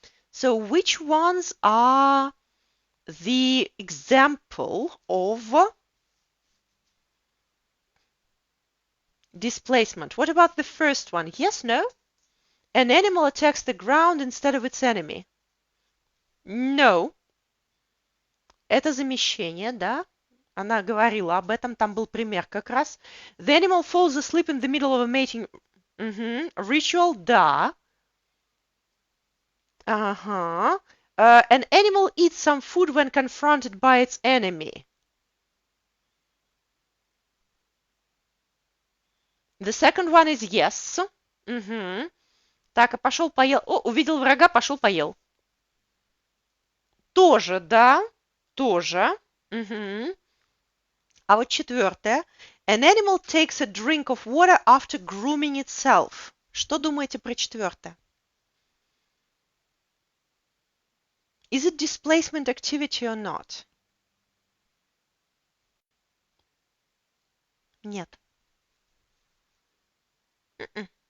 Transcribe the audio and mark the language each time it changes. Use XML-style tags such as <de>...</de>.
<en>So which ones are the example of displacement? What about the first one? Yes, no? An animal attacks the ground instead of its enemy.</en> <ru>No. Это замещение, да? Она говорила об этом, там был пример как раз.</ru> <en>The animal falls asleep in the middle of a mating ritual, да.</en> <ru>Ага.</ru> <en>An animal eats some food when confronted by its enemy. The second one is yes.</en> <ru>Так, а пошел поел. О, увидел врага, пошел поел. Тоже, да. Тоже. А вот четвертое.</ru> <en>An animal takes a drink of water after grooming itself.</en> <ru>Что думаете про четвертое?</ru> <en>Is it displacement activity or not?</en> <ru>Нет. М-м.</ru>